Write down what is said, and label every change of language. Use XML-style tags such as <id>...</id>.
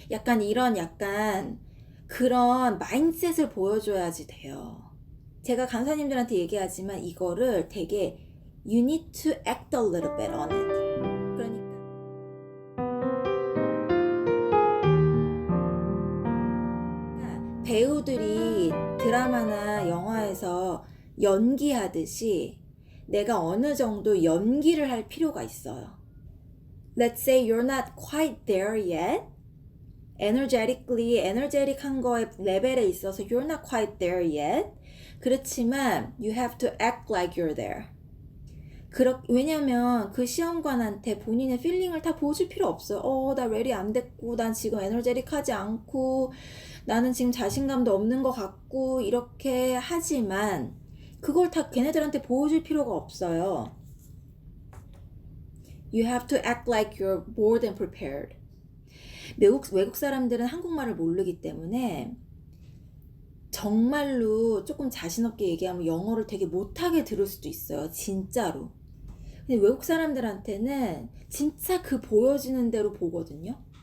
<ko>약간 이런 그런 마인드셋을 보여줘야지 돼요. 제가 강사님들한테 얘기하지만 이거를 되게</ko> <en>You need to act a little bit on it.</en> <ko>그러니까 배우들이 드라마나 영화에서 연기하듯이 내가 어느 정도 연기를 할 필요가 있어요.</ko> <en>Let's say you're not quite there yet. energetic한</en> <ko>거의 레벨에 있어서</ko> <en>you're not quite there yet.</en> <ko>그렇지만</ko> <en>you have to act like you're there.</en> <ko>왜냐면 그 시험관한테 본인의 필링을 다 보여줄 필요 없어요. 나 레디 안 됐고, 난 지금 에너제틱하지 않고, 나는 지금 자신감도 없는 것 같고, 이렇게 하지만 그걸 다 걔네들한테 보여줄 필요가 없어요.</ko> <en>You have to act like you're more than prepared.</en> <ko>외국 사람들은 한국말을 모르기 때문에 정말로 조금 자신 없게 얘기하면 영어를 되게 못하게 들을 수도 있어요. 진짜로. 근데 외국 사람들한테는 진짜 그 보여지는 대로 보거든요.</ko>